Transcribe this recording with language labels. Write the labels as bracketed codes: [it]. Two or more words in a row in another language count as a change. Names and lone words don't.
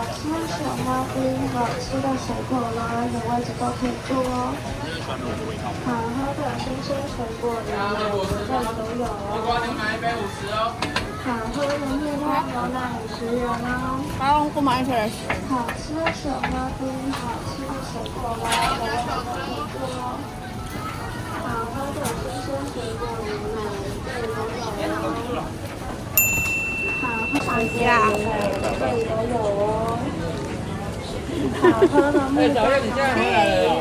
[zh] 好吃小花冰，好吃的水果啦，有位置都可以坐哦。好喝的新鲜水果啦，有这里都有哦。好喝的蜜花牛奶50元哦。 [tl] Parang kumain sa restaurant. [zh] 好吃的小花冰，好吃的水果啦，有位置都可以坐哦。好喝的新鲜水果牛奶，这里都有哦。好喝的牛奶，这里都有哦。好喝的蜜瓜牛奶。